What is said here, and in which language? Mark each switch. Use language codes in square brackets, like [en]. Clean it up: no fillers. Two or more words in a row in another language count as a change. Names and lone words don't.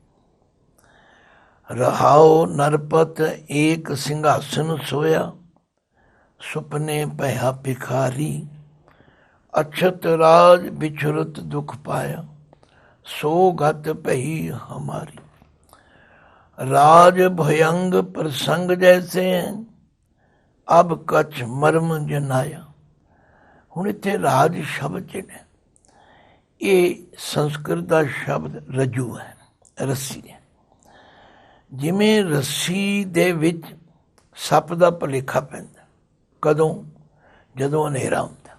[pa] ਰਹਾਓ ਨਰਪਤ ਏਕ ਸਿੰਘਾਸਨ ਸੋਇਆ, ਸੁਪਨੇ ਭਇਆ ਭਿਖਾਰੀ। ਅਛਤ ਰਾਜ ਵਿਛੁਰਤ ਦੁਖ ਪਾਇਆ, ਸੋ ਗਤ ਭਈ ਹਮਾਰੀ। ਰਾਜ ਭਯੰਗ ਪ੍ਰਸੰਗ ਜੈਸੇ ਹੈਂ, ਅਬ ਕਛ ਮਰਮ ਜਨਾਇਆ। ਹੁਣ ਇੱਥੇ ਰਾਜ ਸ਼ਬਦ ਜਿਹੜਾ, ਇਹ ਸੰਸਕ੍ਰਿਤ ਦਾ ਸ਼ਬਦ ਰਜੂ ਹੈ, ਰੱਸੀ ਹੈ। ਜਿਵੇਂ ਰੱਸੀ ਦੇ ਵਿੱਚ ਸੱਪ ਦਾ ਭੁਲੇਖਾ ਪੈਂਦਾ। ਕਦੋਂ? ਜਦੋਂ ਹਨੇਰਾ ਹੁੰਦਾ।